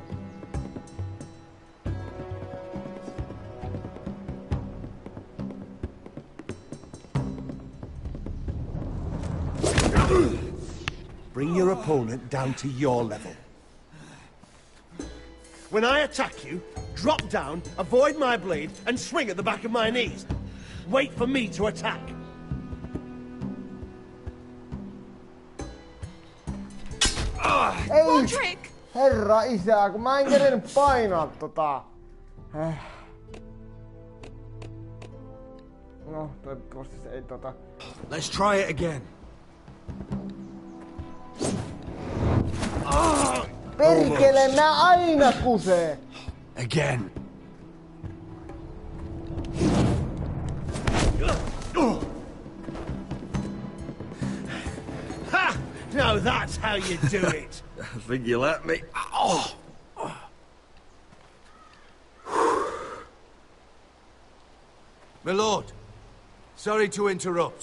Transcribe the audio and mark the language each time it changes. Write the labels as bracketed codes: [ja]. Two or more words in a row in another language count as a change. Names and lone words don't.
[en] Bring your opponent down to your level. When I attack you, drop down, avoid my blade, and swing at the back of my knees. Wait for me to attack. [fi] Ei! Roderick! Herra isä, kun mä en kerennyt painaa tota. No, toivottavasti se ei tota. [en] Let's try it again. [fi] Perkele, nää aina kusee! [en] Again. Ha! Now that's how you do it. I think you let me. Oh. My lord, sorry to interrupt.